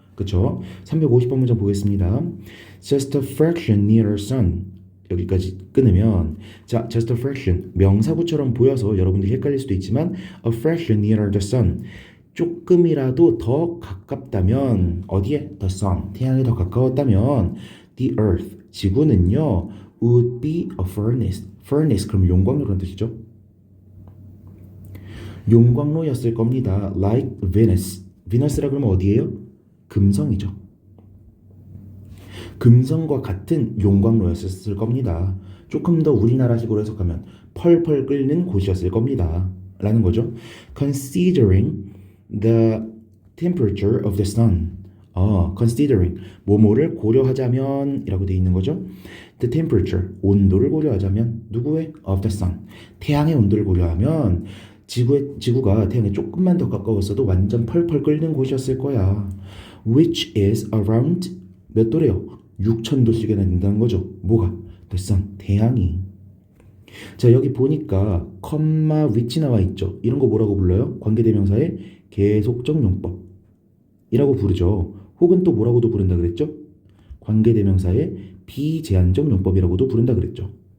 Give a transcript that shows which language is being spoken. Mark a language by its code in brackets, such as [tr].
[ko] 그쵸? 350번 문장 보겠습니다. [en] Just a fraction nearer sun. [ko] 여기까지 끊으면 자, just a fraction 명사구처럼 보여서 여러분들이 헷갈릴 수도 있지만 [en] a fraction nearer the sun [ko] 조금이라도 더 가깝다면 어디에? [en] the sun [ko] 태양에 더 가까웠다면 [en] the earth [ko] 지구는요 [en] would be a furnace [ko] 그럼 용광로라는 뜻이죠. 용광로였을 겁니다. [en] Like Venus. [ko] Venus라 그러면 어디예요? 금성이죠. 금성과 같은 용광로였을 겁니다. 조금 더 우리나라식으로 해석하면 펄펄 끓는 곳이었을 겁니다. 라는 거죠. [en] Considering the temperature of the sun. [ko] considering 뭐뭐를 고려하자면 이라고 되어 있는 거죠. The temperature 온도를 고려하자면 누구의? of the sun 태양의 온도를 고려하면 지구가 태양에 조금만 더 가까웠어도 완전 펄펄 끓는 곳이었을 거야. [en] Which is around 몇 도래요? [ko] 6,000도씩이나 된다는 거죠. 뭐가? [en] The sun [ko] 태양이. 자 여기 보니까 컴마 which 나와 있죠. 이런 거 뭐라고 불러요? 관계대명사의 계속적 용법이라고 부르죠. 혹은 또 뭐라고도 부른다 그랬죠? 관계대명사의 비제한적 용법이라고도 부른다 그랬죠.